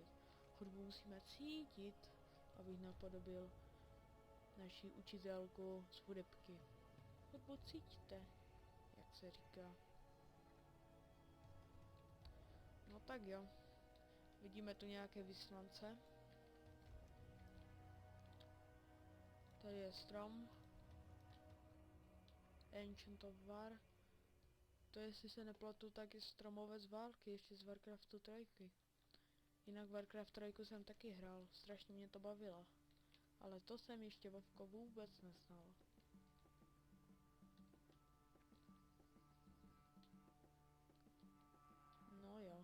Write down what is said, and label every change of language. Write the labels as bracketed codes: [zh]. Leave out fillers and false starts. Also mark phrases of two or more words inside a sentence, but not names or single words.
[cs] Hudbu musíme cítit, abych napodobil naši učitelku z hudebky. Hudbu cítíte, jak se říká. No tak jo. Vidíme tu nějaké vyslance. Tady je strom. Ancient of War. To jestli se nepletu, tak je stromové z války, ještě z Warcraftu 3. Jinak Warcraft 3 jsem taky hrál, strašně mě to bavilo. Ale to jsem ještě Vovko vůbec neznal. No jo.